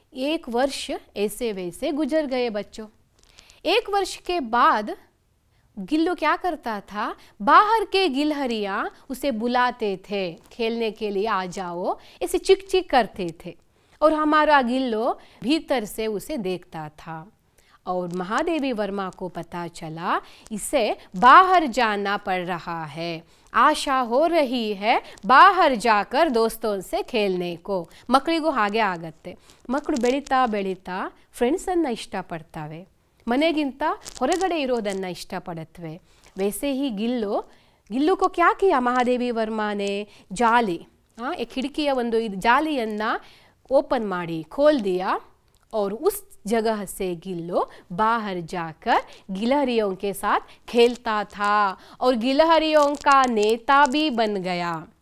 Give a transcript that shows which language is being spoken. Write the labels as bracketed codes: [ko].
[hi] 1 वर्ष ऐसे वैसे गुजर गए बच्चों। 1 वर्ष के बाद गिल्लू क्या करता था, बाहर के गिलहरियाँ उसे बुलाते थे खेलने के लिए, आ जाओ, ऐसे चिक चिक करते थे और हमारा गिल्लू भीतर से उसे देखता था। और महादेवी वर्मा को पता चला इसे बाहर जाना पड़ रहा है, आशा हो रही है बाहर जाकर दोस्तों से खेलने को। [kn] ಮಕ್ಕಳಿಗೂ ಹಾಗೆ ಆಗತ್ತೆ, ಮಕ್ಕಳು ಬೆಳೀತಾ ಬೆಳೀತಾ ಫ್ರೆಂಡ್ಸನ್ನು ಇಷ್ಟಪಡ್ತಾವೆ, ಮನೆಗಿಂತ ಹೊರಗಡೆ ಇರೋದನ್ನು ಇಷ್ಟಪಡುತ್ತವೆ। [hi] वैसे ही गिल्लू को क्या किया महादेवी वर्मा ने, जाली एक खिड़किಯ [kn] ಒಂದು ಜಾಲಿಯನ್ನು [hi] ओपन [kn] ಮಾಡಿ [hi] खोल दिया और उस जगह से गिल्लू बाहर जाकर गिलहरियों के साथ खेलता था और गिलहरियों का नेता भी बन गया।